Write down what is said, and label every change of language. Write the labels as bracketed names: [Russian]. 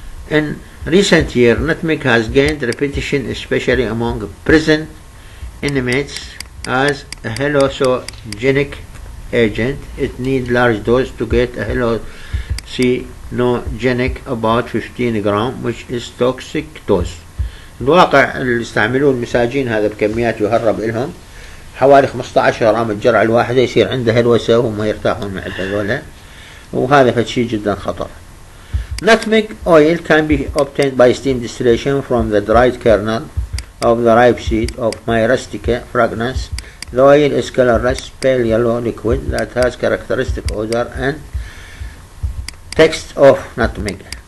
[English] In recent years, nutmeg has gained reputation, especially among prison inmates, as a hallucinogenic agent. It needs large dose to get a hallucinogenic, about 15 gram, which is toxic dose. [Arabic] الواقع اللي يستعملون المساجين هذا بكميات يهرب لهم حوالي 15 غرام الجرعة الواحدة يصير عنده هلوسة وهم يرتاحون مع هذولا وهذا فشي جدا خطر. [English] Nutmeg oil can be obtained by steam distillation from the dried kernel of the ripe seed of myristica fragrance. The oil is colorless, pale yellow liquid that has characteristic odor and taste of nutmeg.